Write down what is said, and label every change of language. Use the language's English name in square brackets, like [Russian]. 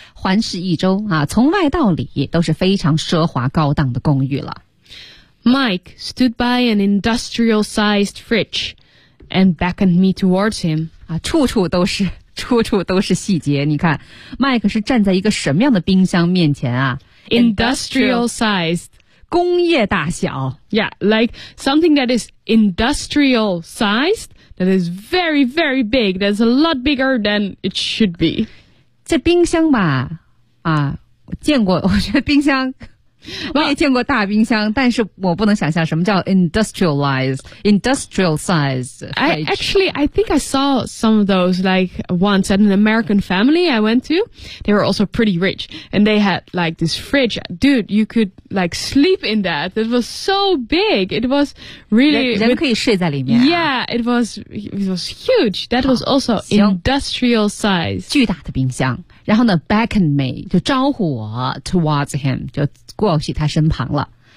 [Chinese] 环视一周啊，从外到里都是非常奢华高档的公寓了。 [English] Mike stood by an industrial-sized fridge and beckoned me towards him. [Chinese] 啊，处处都是。处处都是细节，你看 ，Mike 是站在一个什么样的冰箱面前啊 [English] ？Industrial sized， [Chinese] 工业大小。 [English] Yeah, like something that is industrial sized, that is very, very big. That's a lot bigger than it should be. [Chinese] 这冰箱吧，啊，我见过，我觉得冰箱我也见过大冰箱，但是我不能想象什么叫 [English] industrial size fridge. I think I saw some of those like once at an American family I went to. They were also pretty rich and they had like this fridge. Dude, you could like sleep in that. It was so big. It was really... [Chinese] 人可以睡在里面、啊、 [English] Yeah, it was huge. That was also industrial size. [Chinese] 巨大的冰箱。然后呢 [English] beckoned me, [Chinese] 就招呼我 [English] towards him, [Chinese] 就过去他身旁了。